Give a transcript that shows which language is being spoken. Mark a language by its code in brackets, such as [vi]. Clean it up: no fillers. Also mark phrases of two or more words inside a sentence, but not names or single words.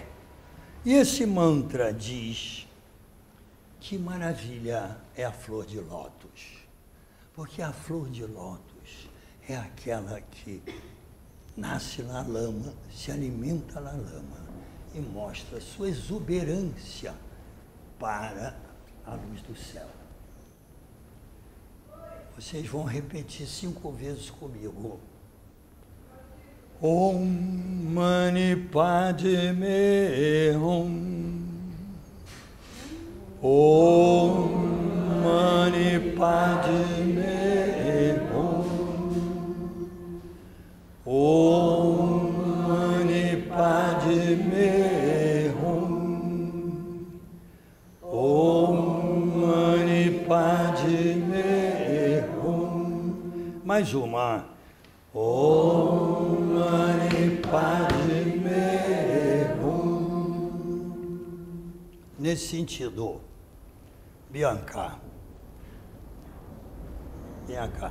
[pt] E esse mantra diz: que maravilha é a flor de lótus, porque a flor de lótus é aquela que nasce na lama, se alimenta na lama e mostra sua exuberância para a luz do céu. Vocês vão repetir 5 vezes comigo. [sa] Om Mani Padme Hum. Om Mani Padme Hum. Om Mani Padme Hum. Om Mani Padme Hum. [pt] Mais uma. [sa] Om Mani Padme Hum. [pt] Nesse sentido, Bianca, vem cá.